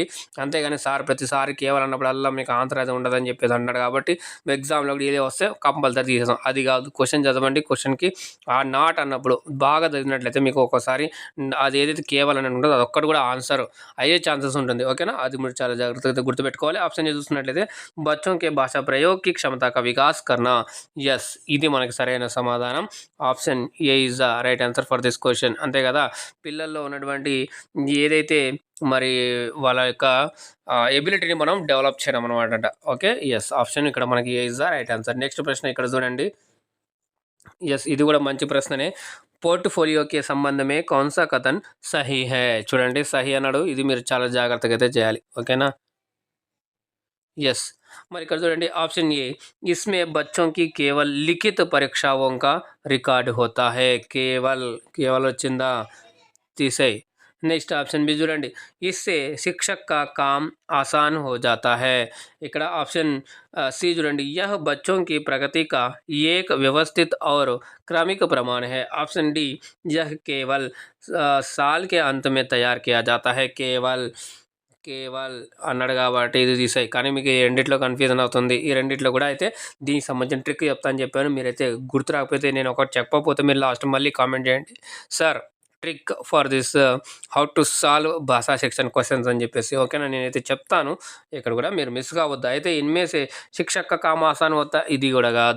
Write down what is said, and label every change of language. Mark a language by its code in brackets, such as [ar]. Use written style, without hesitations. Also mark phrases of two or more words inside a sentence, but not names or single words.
[te] అంతేగాని సార్ ప్రతిసారి కేవలం అన్నప్పుడల్లా మీకు ఆన్సర్ అయితే ఉండదని చెప్పేసి అన్నాడు కాబట్టి ఎగ్జామ్లో కూడా ఏదో వస్తే కంపల్సరీ తీసేస్తాం. అది కాదు, క్వశ్చన్ చదవండి. క్వశ్చన్కి ఆ నాట్ అన్నప్పుడు బాగా చదివినట్లయితే మీకు ఒకసారి అది ఏదైతే కేవలం అని ఉంటుందో అదొక్కటి కూడా ఆన్సర్ అయ్యే ఛాన్సెస్ ఉంటుంది. ఓకేనా? అది మీరు చాలా జాగ్రత్తగా గుర్తుపెట్టుకోవాలి. ఆప్షన్ చూసినట్లయితే [hi] బచ్చోं के भाषा प्रयोग की क्षमता का विकास करना. [te] ఎస్, ఇది మనకి సరైన సమాధానం. [en] Option A is the right answer for this question. [te] అంతే కదా? పిల్లల్లో ఉన్నటువంటి ఏదైతే మరి వాళ్ళ యొక్క ఎబిలిటీని మనం డెవలప్ చేయడం అనమాట. ఓకే, ఎస్, ఆప్షన్ ఇక్కడ మనకి [en] A is the right answer. [te] నెక్స్ట్ ప్రశ్న ఇక్కడ చూడండి. ఎస్, ఇది కూడా మంచి ప్రశ్ననే. [hi] पोर्टफोलियोकी सम्बन्धमे कौनसा कथन सही है. [te] చూడండి, సహీ అన్నాడు. ఇది మీరు చాలా జాగ్రత్తగా అయితే చేయాలి. ఓకేనా? यस। మరి ఇక్కడ చూడండి ఆప్షన్ ఏ, [hi] इसमें बच्चों की केवल लिखित परीक्षाओं का रिकॉर्ड होता है। केवल केवल [te] వచ్చిందా, తీసేయి. నెక్స్ట్ ఆప్షన్ బి చూడండి, [hi] इससे शिक्षक का काम आसान हो जाता है। [te] ఇక్కడ ఆప్షన్ सी చూడండి, [hi] यह बच्चों की प्रगति का एक व्यवस्थित और क्रमिक प्रमाण है। ऑप्शन डी, यह केवल साल के अंत में तैयार किया जाता है। केवल केवल [te] అన్నాడు కాబట్టి ఇది తీసాయి. కానీ మీకు ఈ రెండిట్లో కన్ఫ్యూజన్ అవుతుంది. ఈ రెండిట్లో కూడా అయితే దీనికి సంబంధించిన ట్రిక్ చెప్తా అని చెప్పాను. మీరైతే గుర్తు రాకపోతే, నేను ఒకటి చెప్పకపోతే మీరు లాస్ట్ మళ్ళీ కామెంట్ చేయండి, [en] sir trick for this how to solve bhasha section questions [te] అని చెప్పేసి. ఓకేనా, నేనైతే చెప్తాను, ఇక్కడ కూడా మీరు మిస్ కావద్దు. అయితే [hi] इनमें से शिक्षक काम आसान [te] వద్ద ఇది కూడా కాదు.